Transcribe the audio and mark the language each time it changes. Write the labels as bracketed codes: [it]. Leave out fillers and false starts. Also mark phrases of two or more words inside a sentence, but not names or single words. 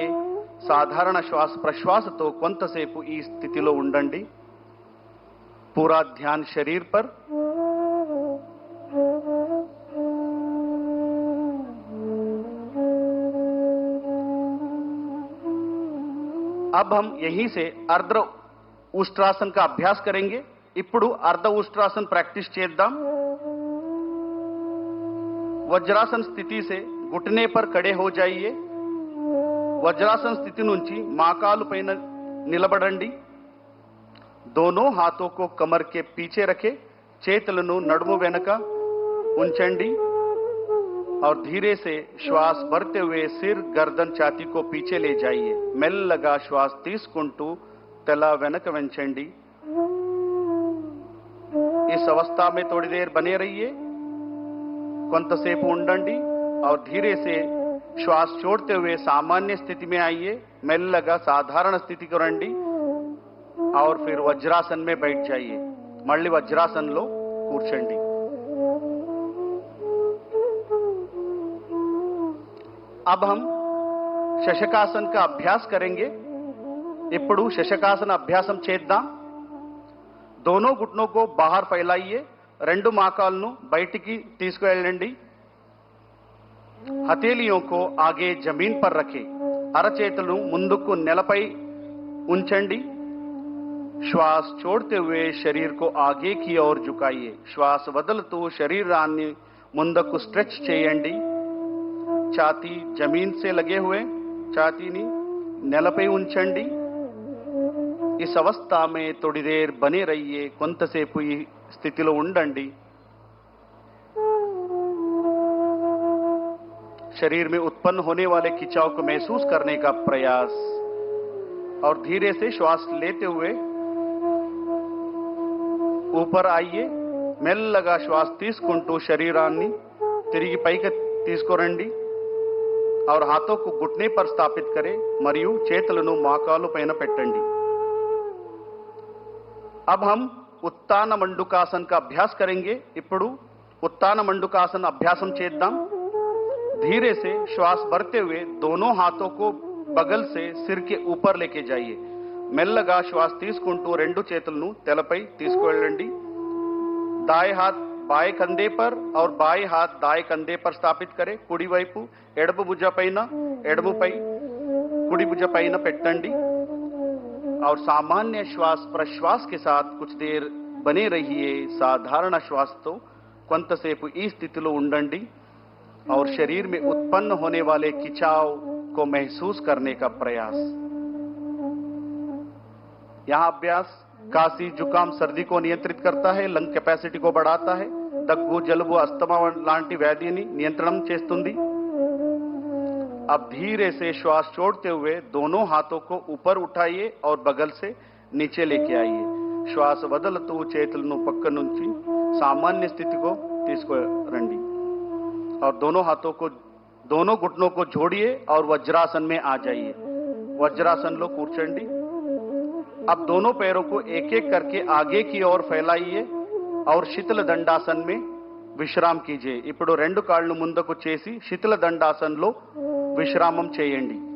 [te] సాధారణ శ్వాస ప్రశ్వాసతో కొంతసేపు ఈ స్థితిలో ఉండండి. [hi] पूरा ध्यान शरीर पर. अब हम यहीं से अर्ध उष्ट्रासन का अभ्यास करेंगे. [te] ఇప్పుడు अर्ध उष्ट्रासन प्रैक्टिस చేద్దాం. [hi] वज्रासन स्थिति से घुटने पर खड़े हो जाइए. [te] వజ్రాసన స్థితి నుంచి మోకాలు పైన నిలబడండి. [hi] दोनों हाथों को कमर के पीछे रखें. [te] చేతులను నడుము వెనక ఉంచండి [hi] और धीरे से श्वास भरते हुए सिर, गर्दन, छाती को पीछे ले जाइए. [te] మెల్లగా श्वास తీసుకుంటూ తల వెనక వంచండి. [hi] इस अवस्था में थोड़ी देर बने रहिए. [te] కొంతసేపు ఉండండి [hi] और धीरे से श्वास छोड़ते हुए सामान्य स्थिति में आइए. [te] మెల్లగా సాధారణ స్థితికి రండి [hi] और फिर वज्रासन में बैठ जाइए. [te] మళ్ళీ వజ్రాసనంలో కూర్చోండి. [hi] अब हम శశకాసన్ का अभ्यास करेंगे. [te] ఇప్పుడు శశకాసన అభ్యాసం చేద్దాం. [hi] दोनों घुटनों को बाहर फैलाइए. [te] రెండు మోకాలను బయటికి తీసుకువెళ్ళండి. [hi] हथेलियों को आगे जमीन पर रखें [te] అరచేతులను ముందుకు నేలపై ఉంచండి [hi] श्वास छोड़ते हुए शरीर को आगे की ओर झुकाइए श्वास [te] వదులుతూ శరీరాన్ని ముందుకు స్ట్రెచ్ చేయండి [hi] छाती जमीन से लगे हुए [te] छातीని నేలపై ఉంచండి [hi] इस अवस्था में थोड़ी देर बने रहिए [te] కొంతసేపు ఈ స్థితిలో ఉండండి [hi] शरीर में उत्पन्न होने वाले खिंचाव को महसूस करने का प्रयास और धीरे से श्वास लेते हुए ऊपर आइए [te] మెల్లగా శ్వాస తీసుకుంటూ శరీరాన్ని తిరిగి పైకి తీసుకురండి [hi] और हाथों को घुटने पर स्थापित करें [te] మరియు చేతులను మోకాలు పైన పెట్టండి [hi] अब हम उत्तान मंडूकासन का अभ्यास करेंगे [te] ఇప్పుడు ఉత్తాన మండూకాసన అభ్యాసం చేద్దాం [hi] धीरे से श्वास भरते हुए दोनों हाथों को बगल से सिर के ऊपर लेके जाइए [te] మెల్లగా శ్వాస తీసుకుంటూ రెండు చేతులను తలపై తీసుకెళ్ళండి [hi] दाएं हाथ बाएं कंधे पर और बाएं हाथ दाएं कंधे पर स्थापित करें [te] కుడి వైపు ఎడమ భుజ పైన ఎడమపై కుడి భుజ పైన పెట్టండి [hi] और सामान्य श्वास प्रश्वास के साथ कुछ देर बने रहिए साधारण श्वास तो [te] కొంతసేపు ఈ స్థితిలో ఉండండి [hi] और शरीर में उत्पन्न होने वाले खिंचाव को महसूस करने का प्रयास यहां अभ्यास खांसी जुकाम सर्दी को नियंत्रित करता है [en] lung capacity [hi] को बढ़ाता है [te] దగ్గు జలుబు అస్తమా లాంటి వ్యాధిని నియంత్రణం చేస్తుంది [hi] अब धीरे से श्वास छोड़ते हुए दोनों हाथों को ऊपर उठाइए और बगल से नीचे लेके आइए श्वास [te] వదులుతూ చేతులను పక్క నుంచి [hi] सामान्य स्थिति को తీసుకురండి और दोनों हाथों को दोनों घुटनों को जोड़िए और वज्रासन में आ जाइए वज्रासन [te] లో కూర్చోండి [hi] अब दोनों पैरों को एक एक करके आगे की ओर फैलाइए और शीतल दंडासन में विश्राम कीजिए [te] ఇప్పుడు రెండు కాళ్ళు ముందుకు చేసి శీతల దండాసనలో విశ్రామం చేయండి